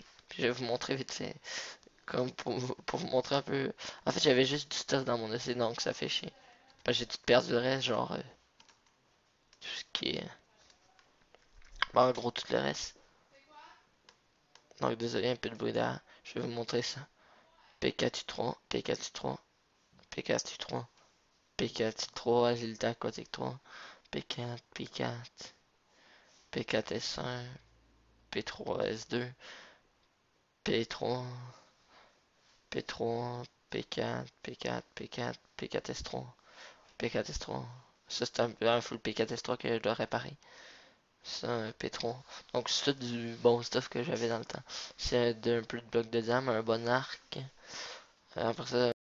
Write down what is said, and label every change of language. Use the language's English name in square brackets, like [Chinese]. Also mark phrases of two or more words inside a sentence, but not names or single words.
[French] Puis je vais vous montrer vite fait. Comme pour vous montrer un peu. En fait, j'avais juste du stuff dans mon EC, donc ça fait chier. Parce que j'ai tout perdu le reste, genre. Tout ce qui est. Bon, en gros, tout le reste. Donc, désolé, un peu de bruit derrière. Je vais vous montrer ça. P4U3, P4U3, P4U3, P4U3, Agilité Aquatique 3, P4, P4, P4S1, P3S2, P3, P3, P4, P4, P4, P4S3, P4S3. Ça, c'est un full P4S3 que je dois réparer. Ça, un P3. Donc, c'est tout du bon stuff que j'avais dans le temps. C'est un peu de bloc de diamant, un bon arc. Après ça,